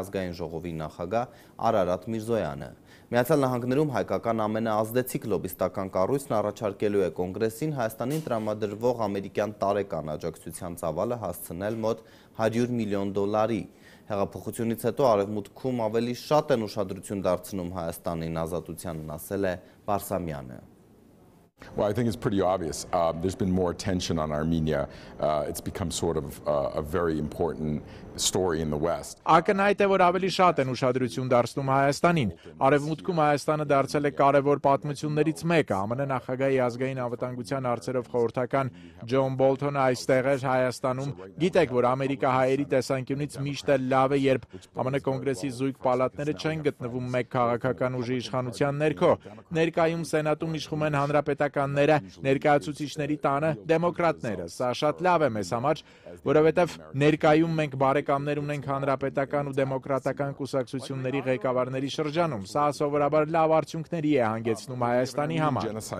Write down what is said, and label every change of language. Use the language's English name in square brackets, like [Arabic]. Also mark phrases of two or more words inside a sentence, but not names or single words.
[Armenian] ազգային ժողովի նախագահ Արարատ Միրզոյանը։ Միացյալ Նահանգներում հայկական ամենաազդեցիկ լոբիստական կառույցն առաջարկելու է կոնգրեսին Հայաստանին տրամադրվող ամերիկյան տարեկան աջակցության ծավալը հասցնել մոտ $100 միլիոն։ Հեղափոխությունից հետո արևմուտքում ավելի շատ են ուշադրություն դարձնում Հայաստանին, ազատությանն ասել է Բարսամյանը։ [English] Well, I think it's pretty obvious. There's been more attention on Armenia. It's become sort of a very important story in the West. [Armenian] Ակնհայտ է, որ ավելի շատ են ուշադրություն դարձնում Հայաստանին։ Արևմուտքում Հայաստանը դարձել է կարևոր պատմություններից մեկը։ ԱՄՆ նախագահի ազգային անվտանգության հարցերով խորհրդական Ջոն Բոլթոնը այստեղ էր Հայաստանում։ Գիտեք, որ ամերիկահայերի տեսանկյունից միշտ էլ լավ է, երբ ԱՄՆ կոնգրեսի զույգ պալատները չեն գտնվում մեկ քաղաքական ուժի իշխանության ներքո։ Ներկայում Սենատում իշխում են հանրապետականները, ներկայացուցիչների տանը դեմոկրատները։ Սա շատ լավ է մեզ համար, որովհետև ներկայում մենք բարեկամներ ունենք հանրապետական ու դեմոկրատական կուսակցությունների ղեկավարների շրջանում։ Սա սովորաբար լավ արդյունքների է հանգեցնում Հայաստանի համար։